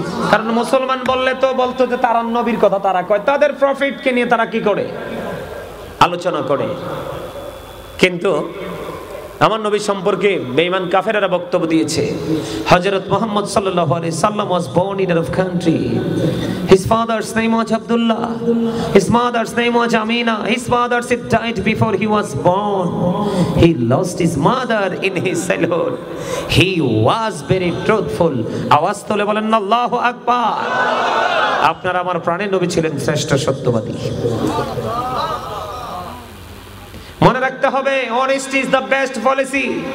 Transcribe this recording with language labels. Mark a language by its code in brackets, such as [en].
[bn] কারণ মুসলমান বললে তো বলতো যে তারা নবীর কথা তারা কয়, তাদের প্রফিটকে নিয়ে তারা কি করে আলোচনা করে। কিন্তু আমার নবী সম্পর্কে বেঈমান কাফেররা বক্তব্য দিয়েছে। [en] হযরত মুহাম্মদ সাল্লাল্লাহু আলাইহি সাল্লাম was born in Arab country. His father's name was Abdullah. His mother's name was Amina. His father died before he was born. He lost his mother in his childhood. He was very truthful. [bn] আওয়াজ তুলে বলেন আল্লাহু আকবার। আপনারা আমার প্রাণের নবী ছিলেন শ্রেষ্ঠ সত্যবাদী। মনে রাখতে হবে, [en] honesty is the best policy.